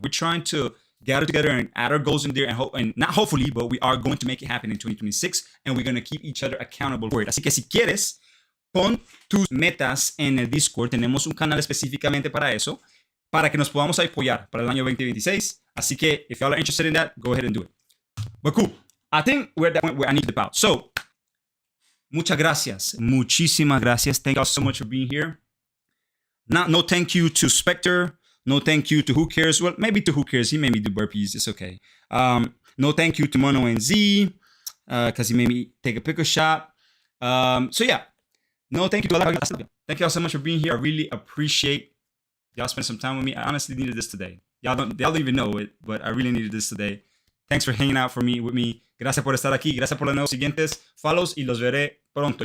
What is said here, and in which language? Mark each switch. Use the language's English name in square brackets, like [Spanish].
[English] We're trying to gather together and add our goals in there and not hopefully, but we are going to make it happen in 2026 and we're going to keep each other accountable for it. [Spanish] Así que si quieres, pon tus metas en el Discord. Tenemos un canal específicamente para eso, para que nos podamos apoyar para el año 2026. Así que [English] if y'all are interested in that, go ahead and do it. But cool. I think we're at that point where I need to dip out. [Spanish] So, muchas gracias. Muchísimas gracias. [English] Thank y'all so much for being here. No thank you to Spectre. No thank you to Who Cares. Well, maybe to Who Cares. He made me do burpees. It's okay. No thank you to Mono NZ because he made me take a pickle shot. So yeah. No thank you to all. Thank y'all so much for being here. I really appreciate y'all spending some time with me. I honestly needed this today. Y'all don't even know it, but I really needed this today. Thanks for hanging out with me. [Spanish] Gracias por estar aquí. Gracias por los nuevos siguientes follows y los veré pronto.